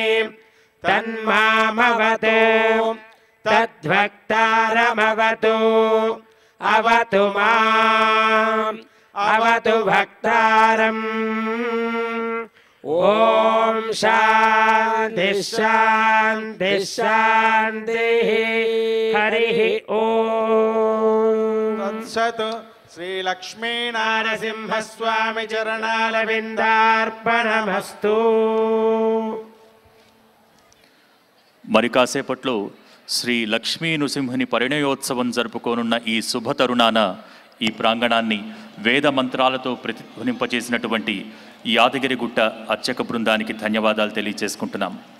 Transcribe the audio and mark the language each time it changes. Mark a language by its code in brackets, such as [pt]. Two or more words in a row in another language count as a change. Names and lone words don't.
[sa] तन्मामवतु तद्भक्तारमवतु अवतु माम् अवतु भक्तारम् ॐ शान्ति शान्ति शान्तिः हरिः ॐ तत्सत् श्रीलक्ष्मीनारसिंहस्वामी चरणारविन्दार्पणमस्तु। [te] మరి కాసేపట్లో శ్రీ లక్ష్మీ నృసింహుని పరిణయోత్సవం జరుపుకోనున్న ఈ శుభ తరుణాన ఈ ప్రాంగణాన్ని వేద మంత్రాలతో ప్రతిధ్వనింపజేసినటువంటి యాదగిరిగుట్ట అర్చక బృందానికి ధన్యవాదాలు తెలియజేసుకుంటున్నాం.